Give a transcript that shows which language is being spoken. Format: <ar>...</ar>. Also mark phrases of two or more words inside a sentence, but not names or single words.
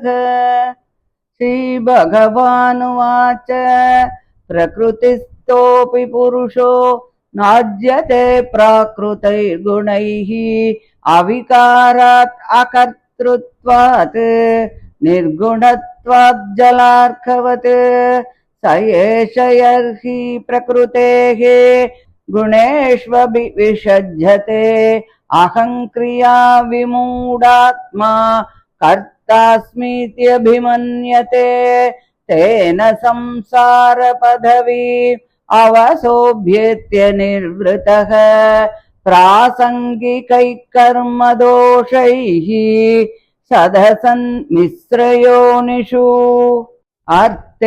<sa>श्री भगवानुवाच प्रकृतिस्थोऽपि पुरुषो नाज्यते प्राकृतैर्गुणैः अविकारात् अकर्तृत्वात् निर्गुणत्वात् जलार्कवत् स एष यर्हि प्रकृतेः गुणेष्वभिविषज्यते अहङ्क्रिया विमूढात्मा कर्तास्मीत्यभिमन्यते तेन संसारपदवी अवसोभ्येत्य निर्वृतः प्रासङ्गिकैकर्मदोषैः सदसन् मिश्रयोनिषु अर्थे</sa>